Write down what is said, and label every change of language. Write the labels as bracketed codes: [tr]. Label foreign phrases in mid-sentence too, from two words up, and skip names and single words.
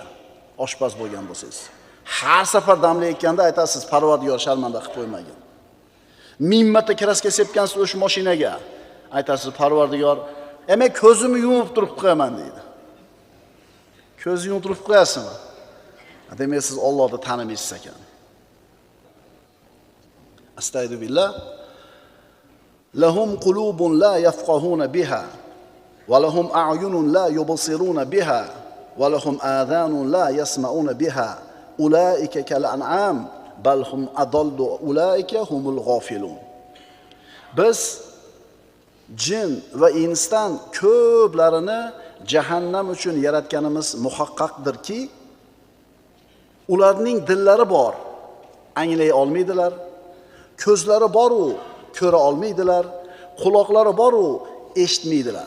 [uz] Oshpaz bo'lgan bo'lsangiz. Har safar damlayotganda aytasiz, Parvardigor sharmanda qilib qo'ymagin. 1000 marta kraska sepgansiz o'sha mashinaga, aytasiz, Parvardigor, "Men ko'zimni yumib turib qo'yaman" deydi. Ko'zni yumib turib qo'yasizmi? Demak, siz Allohni tanimaysiz ekan. Astagfirullah. [ar] لهم قلوب لا يفقهون بها ولهم أعين لا يبصرون بها ولهم آذان لا يسمعون بها أولئك كالأنعام بل هم أضل أولئك هم الغافلون. [uz] Biz jin va insdan ko'plarini jahannam uchun yaratganimiz muhaqqaqdirki, ularning dillari bor, anglay olmaydilar, ko'zlari bor u ko'ra olmaydilar, quloqlari bor u eshitmaydilar.